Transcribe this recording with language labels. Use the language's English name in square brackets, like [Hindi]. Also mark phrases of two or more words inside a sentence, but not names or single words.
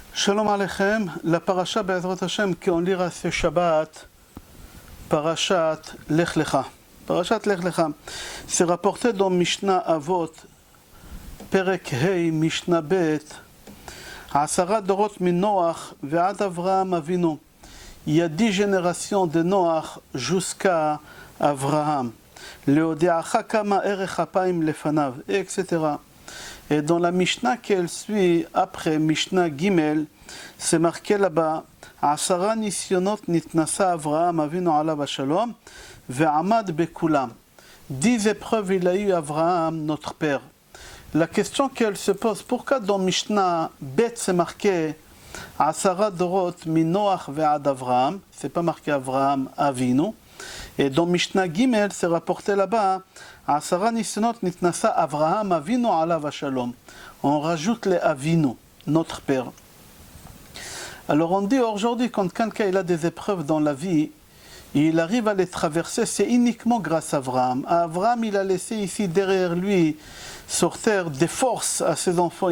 [Hebrew] Shalom Aleichem, [French] la paracha [Hebrew] בעזרת השם [French] qu'on lira ce Shabbat, Parashat Lech Lecha. Parashat Lech Lecha, c'est rapporté dans [Hebrew] משנה אבות, פרק ה', משנה ב', עשרה דורות מנח ועד אברהם אבינו. [French] Il y a 10 générations de Noach jusqu'à Avraham. [Hebrew] להודיעך כמה ארך אפים לפניו, [French] etc. Et dans la Mishnah qu'elle suit après Mishnah Gimel, c'est marqué là-bas [Hebrew] עשרה נסיונות נתנסה אברהם אבינו עליו השלום ועמד בכולם. [French] 10 épreuves il a eu Avraham, notre père. La question qu'elle se pose, pourquoi dans Mishnah Bet c'est marqué [Hebrew] עשרה דורות מנח ועד אברהם, [French] c'est pas marqué Avraham Avinu, et dans Mishnah Gimel c'est rapporté là-bas [Hebrew] עשרה נסיונות נתנסה אברהם אבינו עליו השלום. [French] On rajoute les Avinu, notre père. Alors on dit aujourd'hui, quand quelqu'un il a des épreuves dans la vie, il arrive à les traverser, c'est uniquement grâce à Avraham. Avraham, il a laissé ici derrière lui sur terre des forces à ses enfants.